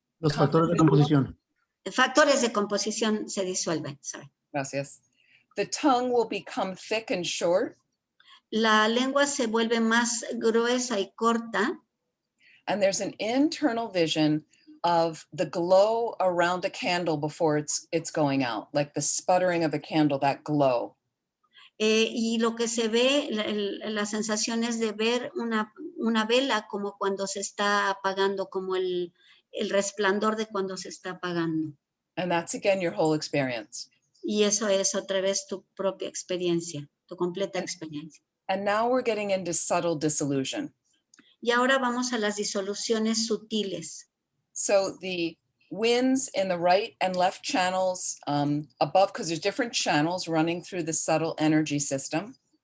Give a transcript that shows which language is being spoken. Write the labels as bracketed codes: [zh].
[es] Los factores de composición. Factores de composición se disuelven. [en] Sorry. [es] Gracias. [en] The tongue will become thick and short. [es] La lengua se vuelve más gruesa y corta. [en] And there's an internal vision of the glow around a candle before it's going out, like the sputtering of a candle, that glow. [es] Y lo que se ve, la sensación es de ver una vela como cuando se está apagando, como el resplandor de cuando se está apagando. [en] And that's again your whole experience. [es] Y eso es otra vez tu propia experiencia, tu completa experiencia. [en] And now we're getting into subtle dissolution. [es] Y ahora vamos a las disoluciones sutiles. [en] So the winds in the right and left channels above, because there's different channels running through the subtle energy system.